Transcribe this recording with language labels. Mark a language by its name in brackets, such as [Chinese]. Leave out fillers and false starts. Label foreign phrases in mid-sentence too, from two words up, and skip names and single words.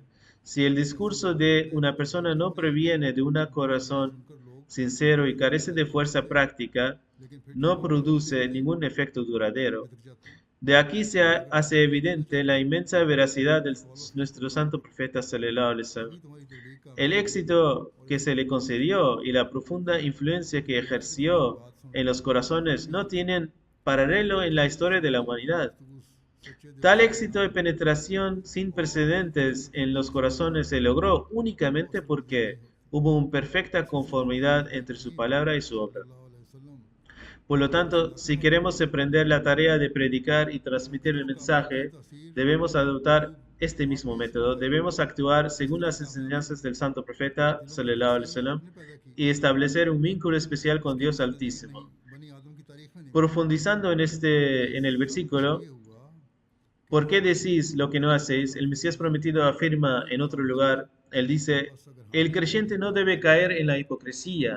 [Spanish] Si el discurso de una persona no proviene de un corazón sincero y carece de fuerza práctica, no produce ningún efecto duradero. De aquí se hace evidente la inmensa veracidad de nuestro santo profeta [Arabic] صلى الله عليه وسلم. [Spanish] El éxito que se le concedió y la profunda influencia que ejerció en los corazones no tienen paralelo en la historia de la humanidad. Tal éxito de penetración sin precedentes en los corazones se logró únicamente porque hubo una perfecta conformidad entre su palabra y su obra. Por lo tanto, si queremos emprender la tarea de predicar y transmitir el mensaje, debemos adoptar este mismo método. Debemos actuar según las enseñanzas del santo profeta [Arabic] صلى الله عليه وسلم [Spanish] y establecer un vínculo especial con Dios Altísimo. Profundizando en el versículo, ¿por qué decís lo que no hacéis? El Mesías prometido afirma en otro lugar, él dice, el creyente no debe caer en la hipocresía.